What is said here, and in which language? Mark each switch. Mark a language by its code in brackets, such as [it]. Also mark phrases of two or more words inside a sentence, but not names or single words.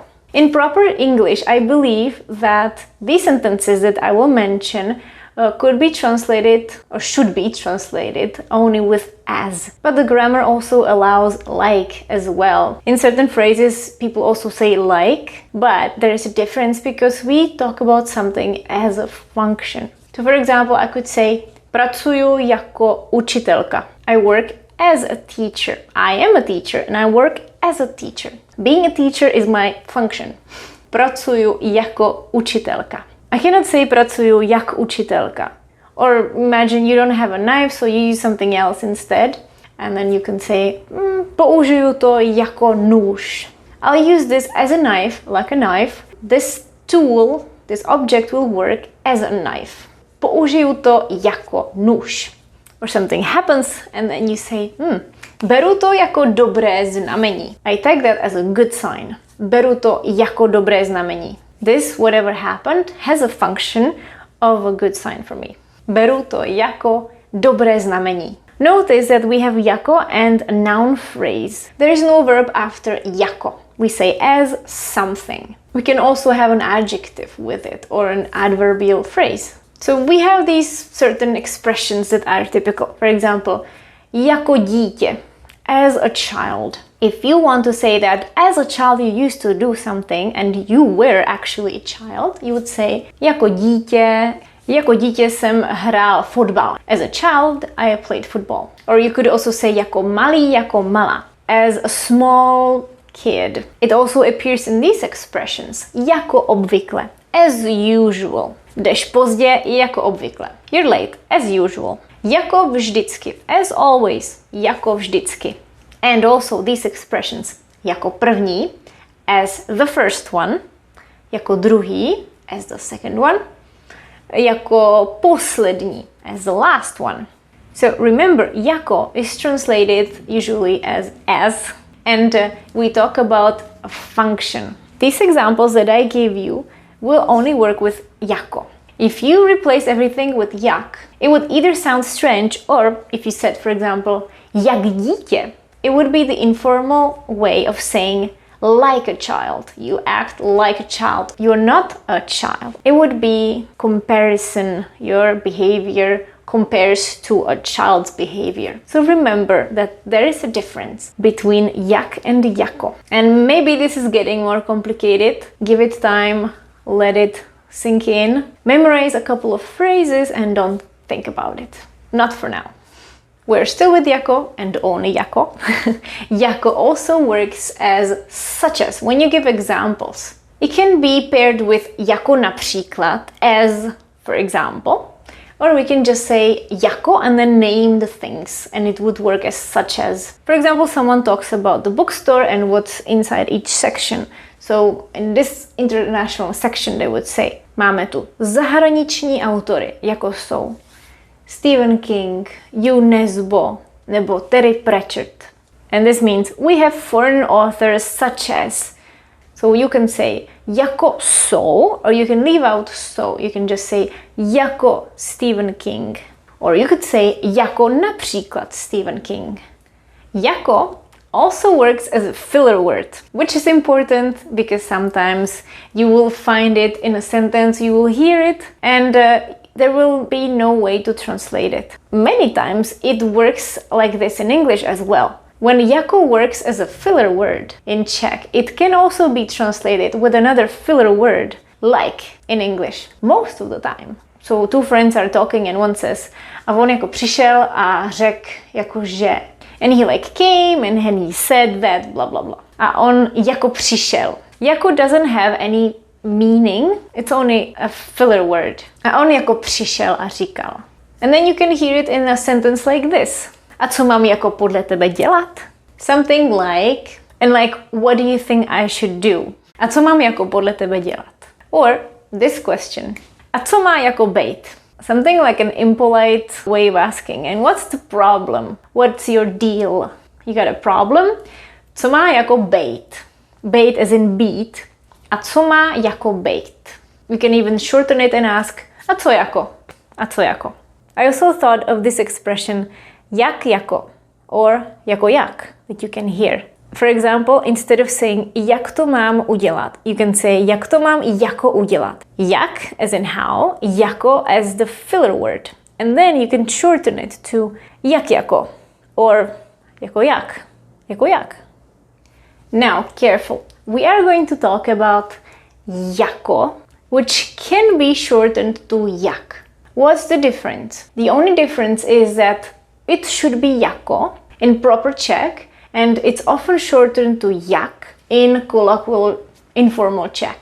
[en] In proper English, I believe that these sentences that I will mention could be translated or should be translated only with as. But the grammar also allows like as well. In certain phrases, people also say like, but there is a difference because we talk about something as a function. So for example, I could say, [cs] pracuju jako učitelka. [en] I work as a teacher. I am a teacher and I work as a teacher. Being a teacher is my function. [cs] Pracuju jako učitelka. [en] I cannot say [cs] pracuju jak učitelka. [en] Or imagine you don't have a knife, so you use something else instead. And then you can say, [cs] použiju to jako nůž. [en] I'll use this as a knife, like a knife. This tool, this object will work as a knife. [cs] Použiju to jako nůž. [en] Or something happens and then you say, [cs] beru to jako dobré znamení. [en] I take that as a good sign. [cs] Beru to jako dobré znamení. [en] This, whatever happened, has a function of a good sign for me. [cs] Beru to jako dobré znamení. [en] Notice that we have jako and a noun phrase. There is no verb after jako. We say as something. We can also have an adjective with it or an adverbial phrase. So we have these certain expressions that are typical. For example, [cs] jako dítě, [en] as a child. If you want to say that as a child you used to do something and you were actually a child, you would say [cs] jako dítě jsem hrál fotbal. [en] As a child, I played football. Or you could also say [cs] jako malý, jako malá. [en] As a small kid. It also appears in these expressions. [cs] Jako obvykle. [en] As usual. [cs] Jdeš pozdě, jako obvykle. [en] You're late, as usual. [cs] Jako vždycky. [en] As always. [cs] Jako vždycky. [en] And also these expressions. [cs] Jako první, [en] as the first one. [cs] Jako druhý, [en] as the second one. [cs] Jako poslední, [en] as the last one. So remember, jako is translated usually as. And we talk about a function. These examples that I gave you will only work with JAKO. If you replace everything with jak, it would either sound strange, or if you said, for example, [cs] jak dítě, [en] it would be the informal way of saying like a child. You act like a child. You're not a child. It would be comparison. Your behavior compares to a child's behavior. So remember that there is a difference between jak and JAKO. And maybe this is getting more complicated. Give it time, let it sink in. Memorize a couple of phrases and don't think about it. Not for now. We're still with JAKO and only JAKO. JAKO also works as such as, when you give examples. It can be paired with [cs] jako například, [en] as for example, or we can just say jako and then name the things, and it would work as such as. For example, someone talks about the bookstore and what's inside each section. So in this international section they would say, [cs] máme tu zahraniční autory, jako jsou Stephen King, Nesbo, nebo Terry Pratchett. [en] And this means we have foreign authors such as. So you can say [cs] jako jsou, [en] or you can leave out so. You can just say jako Stephen King. Or you could say [cs] jako například [en] Stephen King. Jako also works as a filler word, which is important because sometimes you will find it in a sentence, you will hear it, and there will be no way to translate it. Many times it works like this in English as well. When jako works as a filler word in Czech, it can also be translated with another filler word, like in English, most of the time. So two friends are talking and one says, [cs] a on jako přišel a řekl jako že. [en] And he like came and he said that, blah, blah, blah. [cs] A on jako přišel. [en] Jako doesn't have any meaning, it's only a filler word. [cs] A on jako přišel a říkal. [en] And then you can hear it in a sentence like this. [cs] A co mám jako podle tebe dělat? [en] Something like, and like, what do you think I should do? [cs] A co mám jako podle tebe dělat? [en] Or this question. [cs] A co má jako bejt? [en] Something like an impolite way of asking. And what's the problem? What's your deal? You got a problem? [cs] Co má jako bejt? Bejt [en] as in beat. [cs] A co má jako bejt? [en] We can even shorten it and ask, [cs] a co jako? A co jako? [en] I also thought of this expression, [cs] jak jako, or jako jak, [en] that you can hear. For example, instead of saying, [cs] jak to mám udělat, [en] you can say, [cs] jak to mám jako udělat. [en] Jak, as in how, jako as the filler word. And then you can shorten it to [cs] jak jako, [en] or [cs] jako jak, jako jak. [en] Now, careful. We are going to talk about jako, which can be shortened to jak. What's the difference? The only difference is that it should be jako in proper Czech, and it's often shortened to jak in colloquial informal Czech.